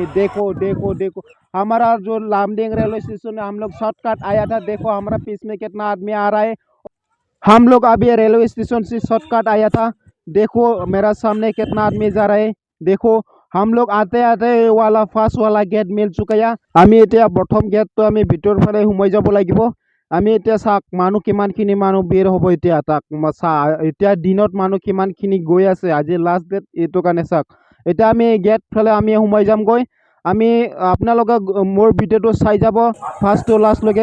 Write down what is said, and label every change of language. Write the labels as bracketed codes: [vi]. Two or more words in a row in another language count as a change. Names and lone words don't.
[hi] देखो हमारा जो लामडिंग रेलवे स्टेशन में हम लोग शॉर्टकट आया था। देखो हमारा पीछे में कितना आदमी आ रहा है। हम लोग अभी रेलवे स्टेशन से शॉर्टकट आया था। देखो मेरा सामने कितना आदमी जा रहा है। देखो हम लोग आते आते वाला फार्स्ट वाला गेट मिल चुका। [as] আমি এতিয়া প্ৰথম গেটটো আমি ভিতৰ ফালে সোমাই যাব লাগিব। আমি এতিয়া চাক মানুহ কিমানখিনি মানুহ বেৰ হ'ব। এতিয়া তাক চা এতিয়া দিনত মানুহ কিমানখিনি গৈ আছে। আজি [en] last date [as] এইটো কাৰণে চাক। এতিয়া আমি গেট ফালে আমি সোমাই যামগৈ। আমি আপোনালোকে মোৰ ভিডিঅ'টো চাই যাব [en] first to lastলৈকে।